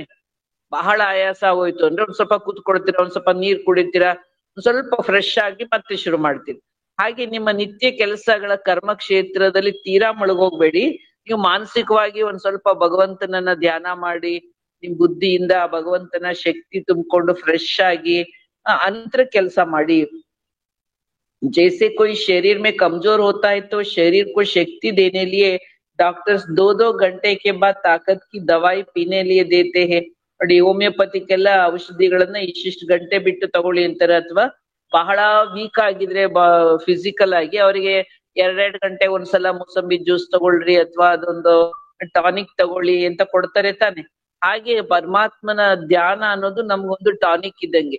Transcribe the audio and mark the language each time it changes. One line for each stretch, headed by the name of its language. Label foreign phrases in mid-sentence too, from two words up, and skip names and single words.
Kannada: ಬಹಳ ಆಯಾಸ ಆಗೋಯ್ತು ಅಂದ್ರೆ ಒಂದ್ ಸ್ವಲ್ಪ ಕೂತ್ಕೊಳ್ತೀರಾ, ಒಂದ್ ಸ್ವಲ್ಪ ನೀರ್ ಕುಡಿತೀರಾ, ಒಂದ್ ಸ್ವಲ್ಪ ಫ್ರೆಶ್ ಆಗಿ ಮತ್ತೆ ಶುರು ಮಾಡ್ತೀರಿ. ಹಾಗೆ ನಿಮ್ಮ ನಿತ್ಯ ಕೆಲಸಗಳ ಕರ್ಮ ಕ್ಷೇತ್ರದಲ್ಲಿ ತೀರಾ ಮುಳುಗೋಗ್ಬೇಡಿ. ನೀವು ಮಾನಸಿಕವಾಗಿ ಒಂದ್ ಸ್ವಲ್ಪ ಭಗವಂತನನ್ನ ಧ್ಯಾನ ಮಾಡಿ, ನಿಮ್ ಬುದ್ಧಿಯಿಂದ ಭಗವಂತನ ಶಕ್ತಿ ತುಂಬಿಕೊಂಡು ಫ್ರೆಶ್ ಆಗಿ ಅಂತರ ಕೆಲಸ ಮಾಡಿ.
Hindi: जैसे कोई शरीर में कमजोर होता है तो शरीर को शक्ति देने लिए डॉक्टर्स 2-2 घंटे के बाद ताकत की दवाई पीने लिए देते हैं.
Kannada: ನೋಡಿ, ಹೋಮಿಯೋಪತಿಕ್ಕೆಲ್ಲ ಔಷಧಿಗಳನ್ನ ಇಷ್ಟಿಷ್ಟು ಗಂಟೆ ಬಿಟ್ಟು ತಗೊಳ್ಳಿ ಅಂತಾರೆ. ಅಥವಾ ಬಹಳ ವೀಕ್ ಆಗಿದ್ರೆ ಫಿಸಿಕಲ್ ಆಗಿ ಅವರಿಗೆ 2-2 ಗಂಟೆ ಒಂದ್ಸಲ ಮೂಸಂಬಿ ಜ್ಯೂಸ್ ತಗೊಳ್ರಿ ಅಥವಾ ಅದೊಂದು ಟಾನಿಕ್ ತಗೊಳ್ಳಿ ಅಂತ ಕೊಡ್ತಾರೆ ತಾನೆ. ಹಾಗೆ ಪರಮಾತ್ಮನ ಧ್ಯಾನ ಅನ್ನೋದು ನಮ್ಗೊಂದು ಟಾನಿಕ್ ಇದ್ದಂಗೆ.